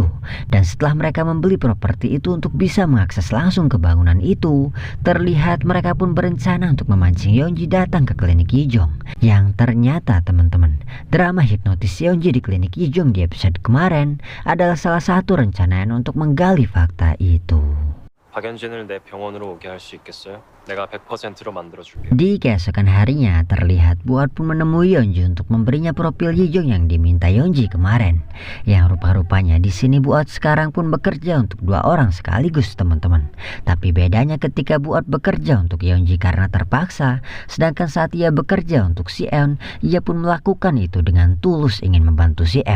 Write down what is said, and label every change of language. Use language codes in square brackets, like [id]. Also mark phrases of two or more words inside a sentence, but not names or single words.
[id] Dan setelah mereka membeli properti itu untuk bisa mengakses langsung ke bangunan itu, terlihat mereka pun berencana untuk memancing Yeonji datang ke klinik Yijong. Yang ternyata teman-teman, drama hipnotis Yeonji di klinik Yijong di episode kemarin adalah salah satu rencanaan untuk menggali fakta itu. [ko] 박연진을 내 병원으로 오게 할 수 있겠어요? 내가 100%로 만들어줄게. [id] Di keesokan harinya terlihat Buat pun menemui Yeonji untuk memberinya profil Yijong yang diminta Yeonji kemarin. Yang rupa-rupanya di sini Buat sekarang pun bekerja untuk dua orang sekaligus teman-teman. Tapi bedanya ketika Buat bekerja untuk Yeonji karena terpaksa, sedangkan saat ia bekerja untuk si Eun, ia pun melakukan itu dengan tulus ingin membantu si Eun.